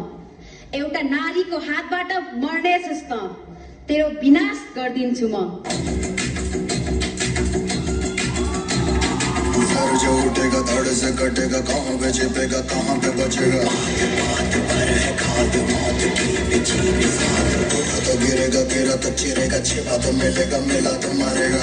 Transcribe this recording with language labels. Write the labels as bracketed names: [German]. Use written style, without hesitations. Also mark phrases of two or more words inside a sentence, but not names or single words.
[Nepali] एउटा नारीको हातबाट मर्नेछस् त, तेरो विनाश गर्दिन्छु म। [Hindi] सर जो उठेगा धड़ से कटेगा, कहाँ पे छिपेगा कहाँ पे बचेगा। बात पर है खाद मौत की बिछी साथ, टूटा तो गिरेगा गिरा तो चिरेगा, छिपा तो मिलेगा मिला तो मरेगा।